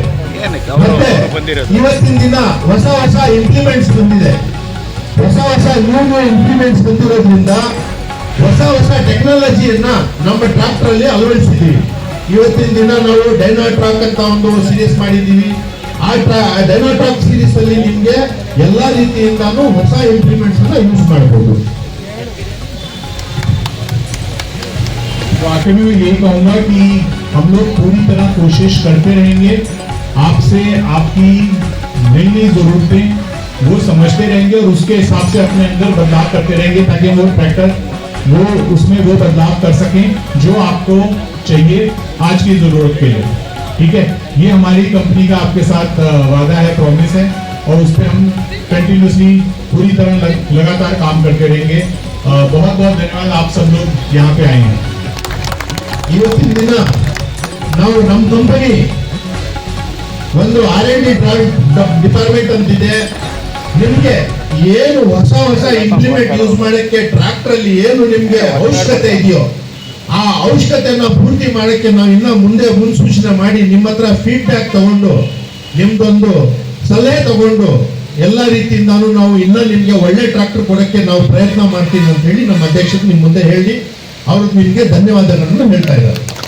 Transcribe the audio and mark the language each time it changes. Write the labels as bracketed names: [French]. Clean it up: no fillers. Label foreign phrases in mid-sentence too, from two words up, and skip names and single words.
[Kannada] ಮತ್ತೆ ಇವತ್ತಿನ ದಿನ ಹೊಸ ಇಂಪ್ಲಿಮೆಂಟ್ಸ್ ಬಂದಿದೆ, ಹೊಸ [English] new implements [Kannada] ಬಂದಿರೋದ್ರಿಂದ ಹೊಸ ಟೆಕ್ನಾಲಜಿಯನ್ನ ನಮ್ಮ ಟ್ರಾಕ್ಟರ್ ಅಲ್ಲಿ ಅಳವಡಿಸಿದ್ದೀವಿ. ಇವತ್ತಿನ ದಿನ ನಾವು ಡೈನಾಟ್ರಾಕ್ ಅಂತ ಒಂದು ಸೀರೀಸ್ ಮಾಡಿದ್ದೀವಿ. ಆ ಡೈನಾಟ್ರಾಕ್ ಸೀರೀಸ್ ಅಲ್ಲಿ ನಿಮ್ಗೆ ಎಲ್ಲಾ ರೀತಿಯಿಂದಾನು ಹೊಸ ಇಂಪ್ಲಿಮೆಂಟ್ಸ್ ಅನ್ನ ಯೂಸ್ ಮಾಡಬಹುದು. [Hindi] तो आखिर में मैं यही कहूंगा कि हम लोग पूरी तरह कोशिश करते रहेंगे, आपसे आपकी नई जरूरतें वो समझते रहेंगे और उसके हिसाब से अपने अंदर बदलाव करते रहेंगे ताकि वो ट्रैक्टर वो उसमें वो बदलाव कर सकें जो आपको चाहिए आज की जरूरत के लिए। ठीक है, ये हमारी कंपनी का आपके साथ वादा है, प्रॉमिस है, और उस पर हम कंटिन्यूसली पूरी तरह लगातार काम करते रहेंगे। बहुत बहुत धन्यवाद, आप सब लोग यहाँ पे आए हैं। [Kannada] ಇವತ್ತಿನ ದಿನ ನಾವು ನಮ್ಮ ಕಂಪನಿ ಒಂದು [English] R&D department [Kannada] ಅಂತಿದೆ. ನಿಮ್ಗೆ ಏನು ಹೊಸ ಇಂಪ್ಲಿಮೆಂಟ್ ಯೂಸ್ ಮಾಡಕ್ಕೆ ಟ್ರಾಕ್ಟರ್ ಅಲ್ಲಿ ಏನು ನಿಮ್ಗೆ ಅವಶ್ಯಕತೆ ಇದೆಯೋ ಆ ಅವಶ್ಯಕತೆಯನ್ನ ಪೂರ್ತಿ ಮಾಡಕ್ಕೆ ನಾವು ಇನ್ನ ಮುಂದೆ ಮುನ್ಸೂಚನೆ ಮಾಡಿ ನಿಮ್ಮ ಹತ್ರ ಫೀಡ್ಬ್ಯಾಕ್ ತಗೊಂಡು ನಿಮ್ದೊಂದು ಸಲಹೆ ತಗೊಂಡು ಎಲ್ಲ ರೀತಿಯಿಂದಾನು ನಾವು ಇನ್ನ ನಿಮ್ಗೆ ಒಳ್ಳೆ ಟ್ರಾಕ್ಟರ್ ಕೊಡಕ್ಕೆ ನಾವು ಪ್ರಯತ್ನ ಮಾಡ್ತೀವಿ ಅಂತ ಹೇಳಿ ನಮ್ಮ ಅಧ್ಯಕ್ಷರು ನಿಮ್ ಮುಂದೆ ಹೇಳಿ ಅವರು ನಿಮಗೆ ಧನ್ಯವಾದಗಳನ್ನು ಹೇಳ್ತಾ ಇದ್ದಾರೆ.